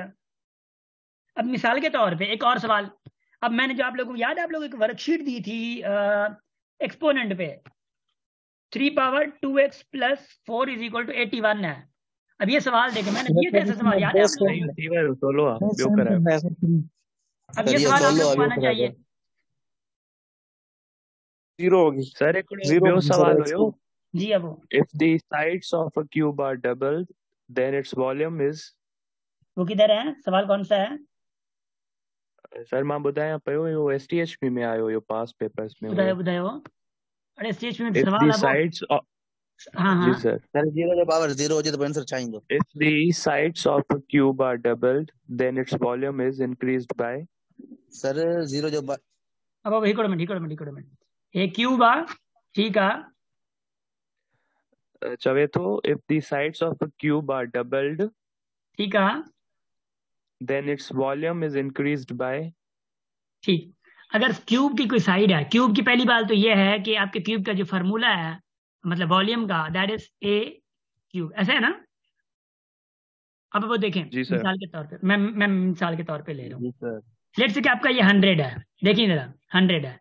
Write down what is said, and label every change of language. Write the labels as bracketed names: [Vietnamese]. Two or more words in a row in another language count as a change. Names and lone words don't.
[Urdu] اب مثال کے طور پہ ایک اور سوال، اب میں نے جو آپ لوگوں کو یاد ہے، آپ لوگوں کو ایک ورک شیٹ دی تھی ایکسپوننٹ پہ 3/2x + 4 = 81 ہے. اب یہ سوال دیکھیں میں نے دیے تھے، ایسے سوال یاد ہے آپ کو؟ اب یہ سوال آپ لوگ کو آنا چاہیے. زیرو ہوگی. [Sindhi] सर हिकिड़ो [Urdu] जीरो [Sindhi] ॿियो [Urdu] ہوگی سر सवाल x [Sindhi] हुयो, [Urdu] की। جی اب [English] if the sides of a cube are doubled then its volume is। [Urdu] وہ کدھر ہے، سوال کون سا ہے? [Sindhi] सर मां ॿुधायां पियो, इहो STHP में आयो हुयो, पास पेपर्स में ॿुधायो हुयो। ॿुधायो। अरे स्टेज में [English] if [Urdu] सवाल [English] the [Urdu] ہے وہ. [English] sides of, [Urdu] हाँ जी हाँ सर, [Sindhi] सर 0 जो पावर 0 हो जाए तो आंसर छा ईंदो? [English] if the sides of a cube are doubled then its volume is increased by। [Sindhi] सर 0 जो अब हिकिड़ो मिनट हे क्यूब आ, ठीक आ, चवे थो [English] if the sides of a cube are doubled [Sindhi] ठीक आ, [English] then its volume is increased by। [Sindhi] ठीक। [Urdu] اگر کیوب کی کوئی سائیڈ ہے، کیوب کی پہلی بات تو یہ ہے کہ آپ کے کیوب کا جو فارمولا ہے مطلب والیوم کا, [English] that is a cube, [Urdu] ایسا ہے نا? اب وہ دیکھیں جی سر. مثال کے طور پہ، میں مثال کے طور پہ لے رہا ہوں. جی سر. [English] let's say [Urdu] کہ آپ کا یہ 100 ہے، دیکھیے ذرا 100 ہے.